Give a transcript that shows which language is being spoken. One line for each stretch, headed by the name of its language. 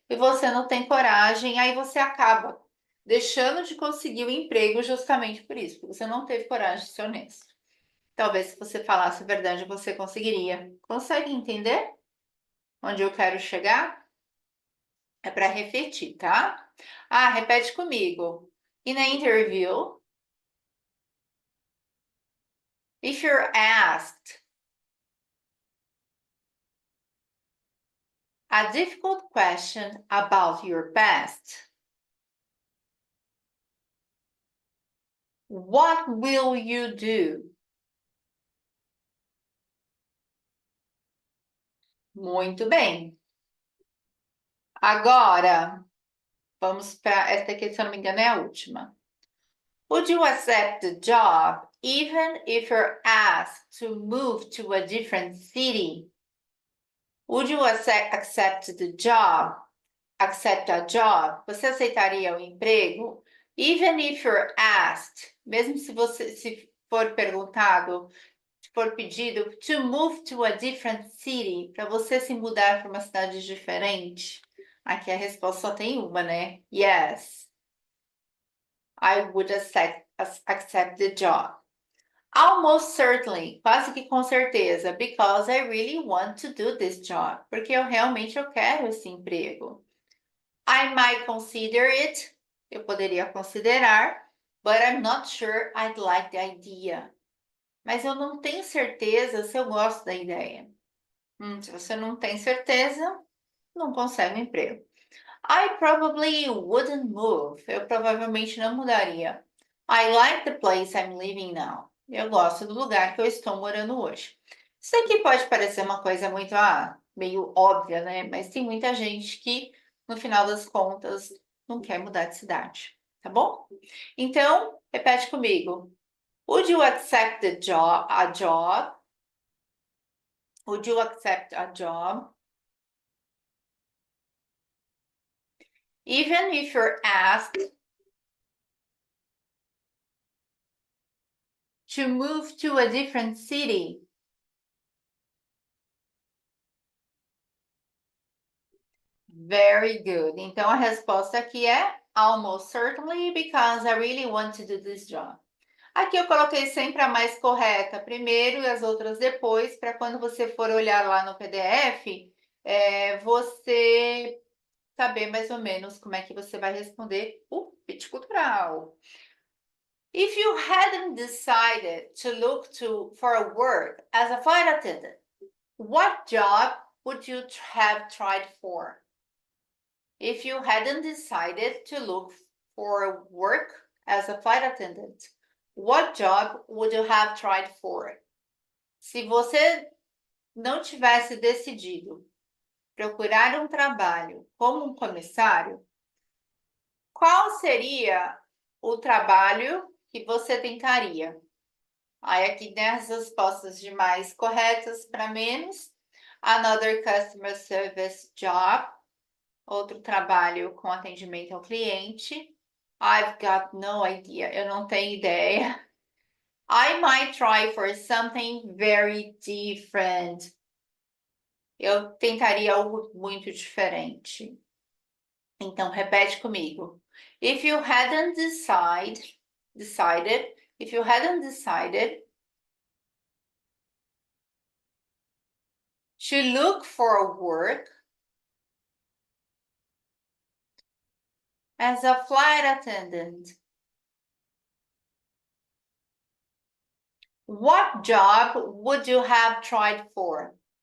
Portuguese: e você não tem coragem, aí você acaba deixando de conseguir o emprego justamente por isso, porque você não teve coragem de ser honesto. Talvez se você falasse a verdade, você conseguiria. Consegue entender onde eu quero chegar? É para refletir, tá? Ah, repete comigo.
English: In an interview, if you're asked a difficult question about your past, what will you do?
Portuguese: Muito bem. Agora, vamos para esta aqui, se eu não me engano, é a última.
English: Would you accept the job even if you're asked to move to a different city? Would you accept the job? Accept a job?
Portuguese: Você aceitaria o emprego?
English: Even if you're asked,
Portuguese: mesmo se for perguntado, se for pedido
English: to move to a different city,
Portuguese: para você se mudar para uma cidade diferente. Aqui a resposta só tem uma, né?
English: Yes, I would accept the job. Almost certainly,
Portuguese: quase que com certeza,
English: because I really want to do this job,
Portuguese: porque eu quero esse emprego.
English: I might consider it,
Portuguese: eu poderia considerar,
English: but I'm not sure I'd like the idea.
Portuguese: Mas eu não tenho certeza se eu gosto da ideia. Se você não tem certeza, não consegue um emprego.
English: I probably wouldn't move.
Portuguese: Eu provavelmente não mudaria.
English: I like the place I'm living now.
Portuguese: Eu gosto do lugar que eu estou morando hoje. Isso aqui pode parecer uma coisa muito, meio óbvia, né? Mas tem muita gente que, no final das contas, não quer mudar de cidade, tá bom? Então, repete comigo.
English: Would you accept a job? Would you accept a job? Even if you're asked to move to a different city? Very good.
Portuguese: Então a resposta aqui é
English: almost certainly because I really want to do this job.
Portuguese: Aqui eu coloquei sempre a mais correta primeiro e as outras depois, para quando você for olhar lá no PDF, você saber mais ou menos como é que você vai responder o pitch cultural.
English: If you hadn't decided to look for a work as a flight attendant, what job would you have tried for? If you hadn't decided to look for work as a flight attendant, what job would you have tried for?
Portuguese: Se você não tivesse decidido procurar um trabalho como um comissário, qual seria o trabalho que você tentaria? Aí aqui tem as respostas de mais corretas para menos.
English: Another customer service job.
Portuguese: Outro trabalho com atendimento ao cliente.
English: I've got no idea.
Portuguese: Eu não tenho ideia.
English: I might try for something very different.
Portuguese: Eu tentaria algo muito diferente. Então, repete comigo.
English: If you hadn't decided, if you hadn't decided to look for work as a flight attendant, what job would you have tried for?